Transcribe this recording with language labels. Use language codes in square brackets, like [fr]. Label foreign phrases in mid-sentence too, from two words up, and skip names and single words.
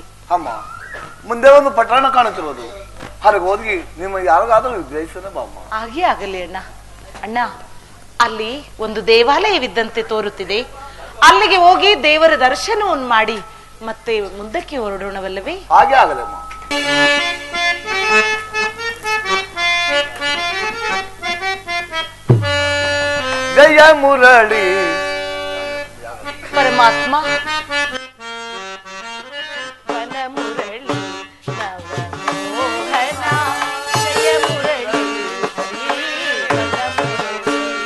[kn] ಅಮ್ಮ, ಮುಂದೆ ಒಂದು ಪಟ್ಟಣ ಕಾಣುತ್ತಿರೋದು, ಹಾಗೆ ಹೋಗಿ ನಿಮ್ಮ ಯಾರಿಗಾದ್ರೂ ಜಯಿಸನೆ ಬಾಮ್ಮ. ಹಾಗೆ ಆಗಲಿ ಅಣ್ಣ. ಅಣ್ಣ, ಅಲ್ಲಿ ಒಂದು ದೇವಾಲಯವಿದ್ದಂತೆ ತೋರುತ್ತಿದೆ. ಅಲ್ಲಿಗೆ ಹೋಗಿ ದೇವರ ದರ್ಶನವನ್ನು ಮಾಡಿ ಮತ್ತೆ ಮುಂದಕ್ಕೆ ಹೊರಡೋಣವಲ್ಲವೇ? ಹಾಗೆ ಆಗಲಿ ಅಮ್ಮ. ಜಯ ಮುರಳಿ ಪರಮಾತ್ಮ ವನ ಮುರಳಿ ನವಮೋಹನ ಜಯ ಮುರಳಿ ವನ ಮುರಳಿ.